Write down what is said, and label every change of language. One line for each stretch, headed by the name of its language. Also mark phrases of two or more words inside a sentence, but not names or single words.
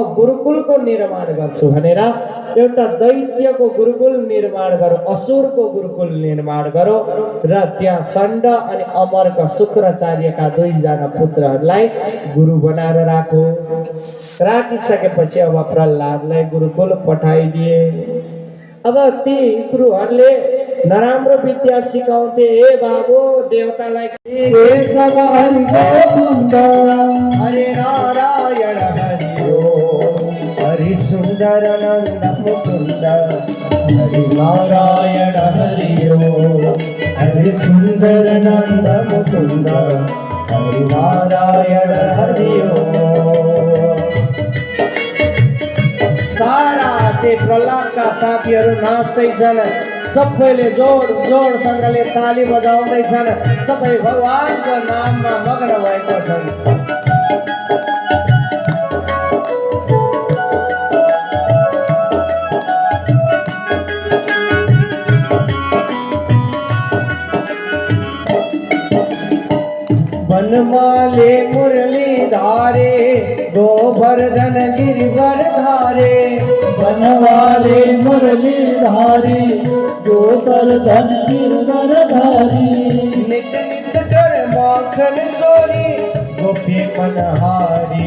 Nepali: गुरुकुलको निर्माण गर्छु भनेर एउटा दैत्यको गुरुकुल निर्माण गरौँ असुरको गुरुकुल निर्माण गरौँ र त्यहाँ षण्ड अनि अमरका शुक्राचार्यका दुईजना पुत्रहरूलाई गुरु बनाएर राखिसकेपछि अब प्रहलादलाई गुरुकुल पठाइदिए अब ती गुरुहरूले नराम्रो विद्या सिकाउँथे हे बाबु देवतालाई
Hindi: हरे नारायण हरि सुन्दर सुंदर नंद मुकुंद हरि नारायण हरि ओम हरि सुंदर नंद मुकुंद हरि नारायण हरि ओम।
Nepali: सारा ते प्रहलादका साथीहरू नाच्दैछन्, सबैले जोडसँगले ताली बजाउँदैछन्, सबै भगवानको नाममा मग्न भएको छन्।
Hindi: बनमाले मुरली धारे गोवर्धन गिरिवर धारे बनवाले मुरली धारी गोवर्धन गिरवर धारी नित नित कर माखन चोरी गोपी मनहारी